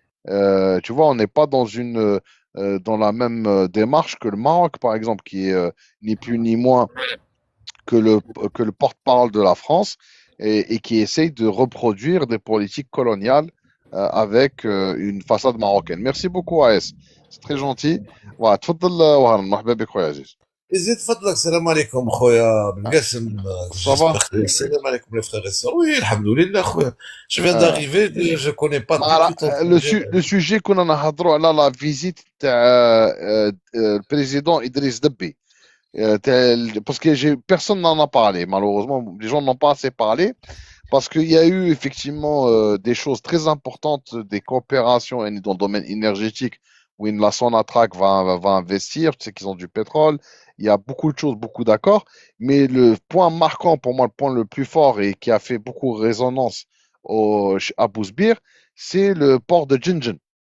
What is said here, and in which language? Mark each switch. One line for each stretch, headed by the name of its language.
French: Tu vois, on n'est pas dans la même démarche que le Maroc, par exemple, qui est ni plus ni moins que que le porte-parole de la France et qui essaye de reproduire des politiques coloniales avec une façade marocaine. Merci beaucoup, AS. C'est très gentil. Voilà,
Arabic: تفضل وهران مرحبا بك خويا عزيز. يزيد فضلك. السلام عليكم خويا بالقاسم.
French: Ça va? J'espère que
Arabic: السلام عليكم
French: les frères et sœurs. Oui, alhamdoulilah خويا. Je viens آه. d'arriver, je connais pas du Voilà, tout ton sujet. le sujet
Arabic: كنا نهضروا على
French: la visite
Arabic: تاع البريزيدون إدريس دبي.
French: Parce que personne n'en a parlé, malheureusement, les gens n'ont pas assez parlé, parce qu'il y a eu effectivement des choses très importantes, des coopérations dans le domaine énergétique, où la Sonatrach va investir, tu sais qu'ils ont du pétrole, il y a beaucoup de choses, beaucoup d'accords, mais le point marquant pour moi, le point le plus fort et qui a fait beaucoup résonance à Bousbir, c'est le port de Gingin.